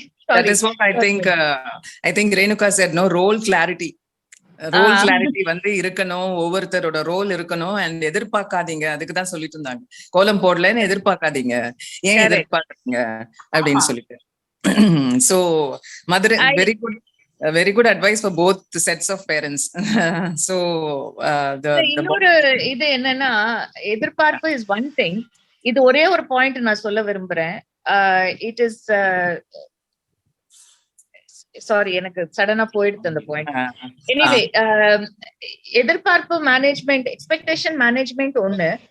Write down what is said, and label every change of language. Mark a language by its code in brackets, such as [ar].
[en] That is what I think Renuka said, no, role clarity. [ta] Role clarity வந்து இருக்கணும், ஒவ்வொருத்தரோட role இருக்கணும். And எதிர்பார்க்காதீங்க, அதுக்குதான் சொல்லிட்டு இருந்தாங்க, கோலம் போடலன்னு எதிர்பார்க்காதீங்க, ஏன் எதிர்பார்க்கறீங்க அப்படின்னு சொல்லிட்டு. [en] So mother, very good advice for both sets of parents. So [ta] இன்னொரு இது என்னன்னா, எதிர்பார்ப்பு [en] is one thing. [ta] இது ஒரே ஒரு பாயிண்ட் நான் சொல்ல விரும்புறேன். [en] It is [ta] சாரி, எனக்கு சடனா போயிடுது அந்த பாயிண்ட். எனிவே, எதிர்பார்ப்பு மேனேஜ்மெண்ட், எக்ஸ்பெக்டேஷன் மேனேஜ்மெண்ட் ஒண்ணு.